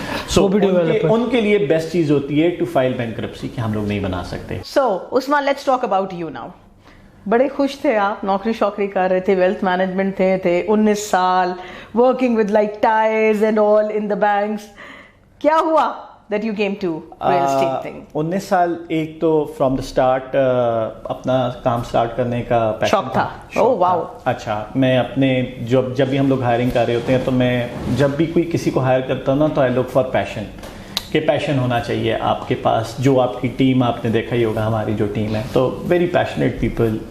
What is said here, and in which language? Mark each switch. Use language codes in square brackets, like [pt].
[ur] سو ان کے لیے بیسٹ چیز ہوتی ہے [en] to file bankruptcy [ur] کہ ہم لوگ نہیں بنا سکتے. [en] So Usman, let's talk about you now. [ur] بڑے خوش تھے آپ, نوکری شوکری کر رہے تھے, [en] Wealth management تھے 19 سال, working with like tiers and all in the banks. [ur] کیا ہوا [en] that you came to real estate thing? [ur] 19 سال ایک تو [en] from the start [ur] اپنا کام اسٹارٹ کرنے کا شوق تھا. اوہ واو. اچھا, میں اپنے جب بھی ہم لوگ ہائرنگ کر رہے ہوتے ہیں تو میں جب بھی کوئی کسی کو ہائر کرتا ہوں نا تو [en] I look for passion, [ur] کہ پیشن ہونا چاہیے آپ کے پاس. جو آپ کی ٹیم, آپ نے دیکھا ہی ہوگا ہماری جو ٹیم ہے, تو [en] Very passionate people.